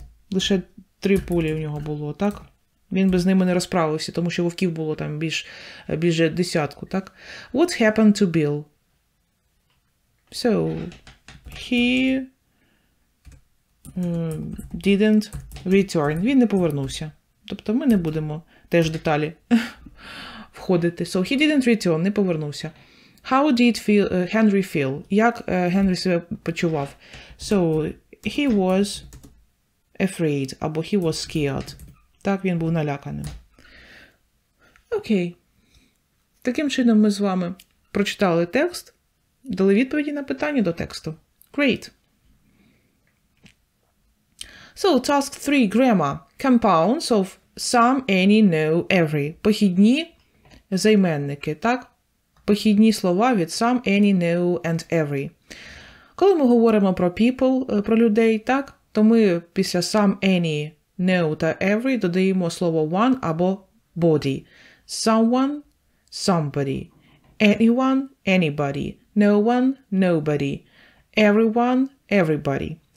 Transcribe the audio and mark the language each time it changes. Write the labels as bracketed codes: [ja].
[uk] Лише 3 пулі в нього було, так? Він би з ними не розправився, тому що вовків було там більше 10, так? [en] What happened to Bill? So, he didn't return. [uk] Він не повернувся. Тобто ми не будемо теж деталі входити. [en] So, he didn't return, [uk] не повернувся. [en] How did Henry feel? [uk] Як Генрі себе почував? [en] So, he was afraid, або he was scared. [uk] Так, він був наляканим. Окей. Таким чином ми з вами прочитали текст, дали відповіді на питання до тексту. [en] Great. So, task 3, grammar. Compounds of some, any, no, every. [uk] Похідні займенники, так? Похідні слова від some, any, no and every. Коли ми говоримо про people, про людей, так? То ми після some, any, no та every додаємо слово one або body. [en] Someone, somebody. Anyone, anybody. No one, nobody. Everyone, everybody.